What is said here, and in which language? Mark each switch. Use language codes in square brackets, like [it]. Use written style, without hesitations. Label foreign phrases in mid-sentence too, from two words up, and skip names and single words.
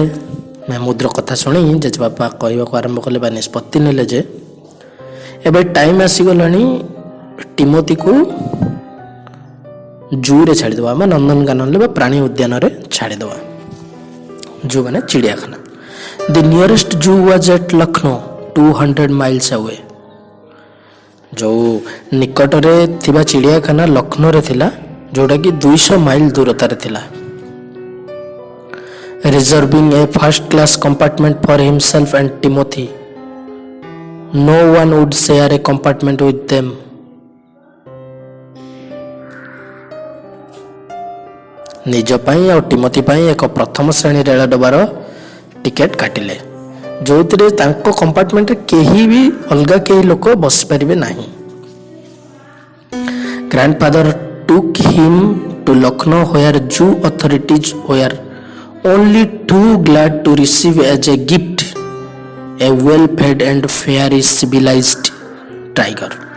[or] ମେହମୁଦର କଥା ଶୁଣି ଜେଜେବାପା କହିବାକୁ ଆରମ୍ଭ କଲେ ବା ନିଷ୍ପତ୍ତି ନେଲେ ଯେ ଏବେ ଟାଇମ୍ ଆସିଗଲାଣି ଟିମୋଥିକୁ ଜୁରେ ଛାଡ଼ିଦେବା, ଆମେ ନନ୍ଦନକାନନରେ ବା ପ୍ରାଣୀ ଉଦ୍ୟାନରେ ଛାଡ଼ିଦେବା, ଜୁ ମାନେ ଚିଡ଼ିଆଖାନା। [en] The nearest zoo was at Lucknow, 200 miles away. [or] ଯେଉଁ ନିକଟରେ ଥିବା ଚିଡ଼ିଆଖାନା ଲକ୍ଷ୍ନୌରେ ଥିଲା, ଯେଉଁଟାକି 200 ମାଇଲ ଦୂରତାରେ ଥିଲା। [en] Reserving a first class compartment for himself and Timothy, no one would share a compartment with them. [or] ନିଜ ପାଇଁ ଆଉ ଟିମୋଥି ପାଇଁ ଏକ ପ୍ରଥମ ଶ୍ରେଣୀ ରେଳ ଡବାର ଟିକେଟ କାଟିଲେ, ଯେଉଁଥିରେ ତାଙ୍କ କମ୍ପାର୍ଟମେଣ୍ଟରେ କେହି ବି ଅଲଗା କେହି ଲୋକ ବସିପାରିବେ ନାହିଁ। [en] ଗ୍ରାଣ୍ଡଫାଦର took him to Lucknow where Jew authorities were only too glad to receive as a gift a well-fed and fairly civilized tiger.